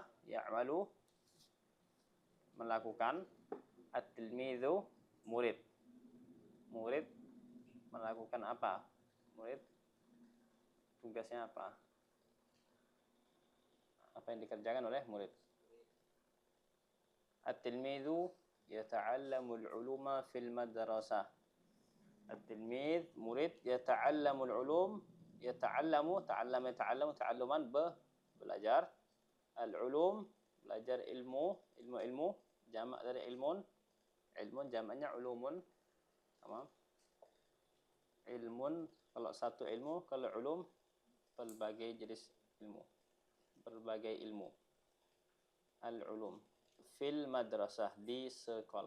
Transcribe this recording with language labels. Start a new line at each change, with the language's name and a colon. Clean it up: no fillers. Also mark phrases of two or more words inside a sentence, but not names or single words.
Indonesian: Ya'malu melakukan, at-tilmidzu murid. Murid melakukan apa? Murid tugasnya apa? Apa yang dikerjakan oleh murid?
Arabic: التلميذ يتعلم العلوم في المدرسة. At-tilmidz murid يتعلم العلوم، يتعلم تعلما belajar,
Indonesian: al-'ulum belajar ilmu, jamak dari ilmun jamaknya ulumun. Tamam. Ilmun kalau satu ilmu, kalau ulum berbagai jenis ilmu, berbagai ilmu.
Arabic: العلوم في المدرسة di sekolah.